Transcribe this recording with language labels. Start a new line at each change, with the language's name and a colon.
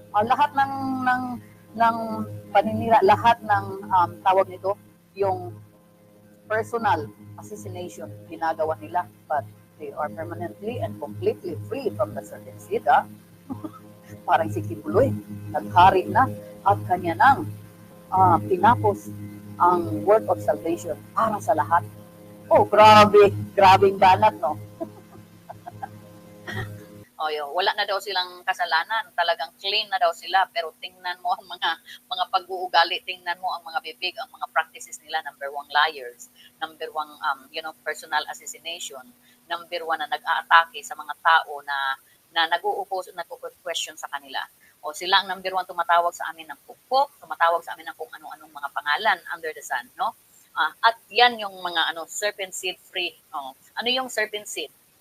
Filipino: Lahat ng paninira, lahat ng tawag nito, yung
English: personal assassination
Filipino: ginagawa nila,
English: but they are permanently and completely free from the certain seed.
Filipino: Parang si Kibuloy, naghari na at kanya nang tinapos ang work of salvation para sa lahat. Oh, grabe, grabing banat, no? Oh, wala na daw silang kasalanan, talagang clean na daw sila, pero tingnan mo ang mga pag-uugali, tingnan mo ang mga bibig, ang mga practices nila.
English: Number one, liars. Number one, personal assassination.
Filipino: Number one, na nag-aatake sa mga tao na nag-uupos, nag-question sa kanila. O sila ang number one tumatawag sa amin ng pukpok, tumatawag sa amin ng kung ano-anong mga pangalan under the sun, no? At yan yung mga serpent seed free. Ano yung serpent seed?